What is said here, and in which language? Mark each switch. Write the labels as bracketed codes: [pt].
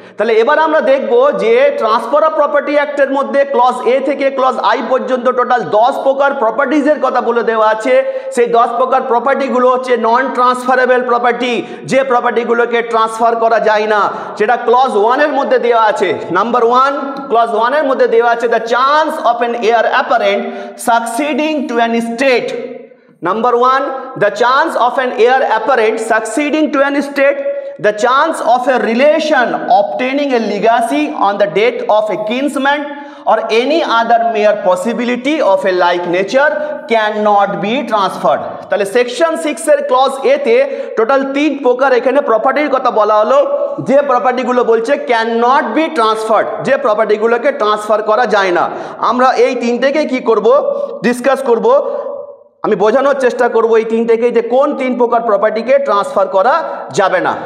[bn] তাহলে এবার আমরা দেখব যে ট্রান্সফার অফ প্রপার্টি অ্যাক্টের মধ্যে ক্লজ এ থেকে ক্লজ আই পর্যন্ত টোটাল 10 প্রকার প্রপার্টিজের কথা বলে দেওয়া আছে। সেই 10 প্রকার প্রপার্টিগুলো হচ্ছে নন ট্রান্সফারেবল প্রপার্টি, যে প্রপার্টিগুলোকে ট্রান্সফার করা যায় না, সেটা ক্লজ 1 এর মধ্যে দেওয়া আছে। [en] number 1, clause 1 [bn] এর মধ্যে দেওয়া আছে [en] The chance of an heir apparent succeeding to an estate. Number 1, the chance of an heir apparent succeeding to an estate, the chance of a relation obtaining a legacy on the death of a kinsman or any other mere possibility of a like nature cannot be transferred. [bn] তাহলে section 6 এর clause এ তে total 3 প্রকার এখানে প্রপার্টির কথা বলা হলো, যে প্রপার্টিগুলো বলছে [en] can not be transferred, [bn] যে প্রপার্টিগুলোকে ট্রান্সফার করা যায় না। আমরা এই তিনটেকে কি করব, ডিসকাস করব। আমি বোঝানোর চেষ্টা করব এই তিনটেকে যে কোন 3 প্রকার প্রপার্টিকে ট্রান্সফার করা যাবে না।